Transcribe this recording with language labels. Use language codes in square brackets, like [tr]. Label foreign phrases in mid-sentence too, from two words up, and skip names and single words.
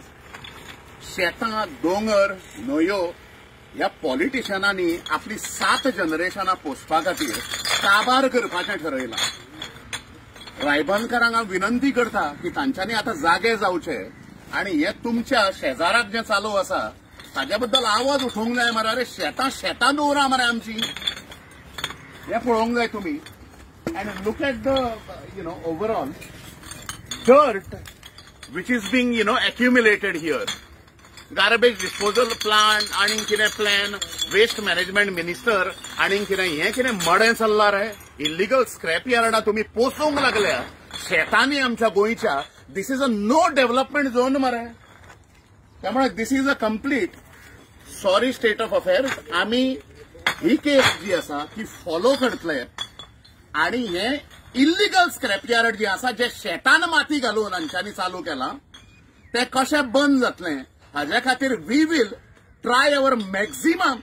[kok] शेतां, दोंगर, न्हंयो ह्या पॉलिटिशियनांनी आपली 7 जनरेशनां पोसपा खातीर काबार करपाचें ठरयलां. रायबंदकारांक हांव विनंती करता की तांच्यांनी आतां जागे जावचे आणि हे तुमच्या शेजाराक जे चालू आसा ताज्या बद्दल आवाज उठोवंक जाय मरे. अरे शेतां दवरा मरे आमची. हे पळोवंक जाय तुम्ही. [en] And look at the overall dirt which is being accumulated here. garbage disposal plant [kok] आणि कितें प्लॅन, [en] waste management minister [kok] आणि कितें हे कितें मडें चल्लां रे. [en] illegal scrap [kok] यार्डां तुमी पोसोवंक लागल्या शेतांनी आमच्या गोंयच्या. [en] This is a no development zone मरे. [kok] त्यामुळे [en] This is a complete sorry state of affairs. [kok] आम्ही ही केस जी आसा ती फॉलो करतले आणि हे [en] illegal scrap yard [kok] जे आसा जे शेतान माती घालून हांच्यांनी चालू केलां ते कशें बंद जातलें हाज्या खातीर [en] we will try our maximum.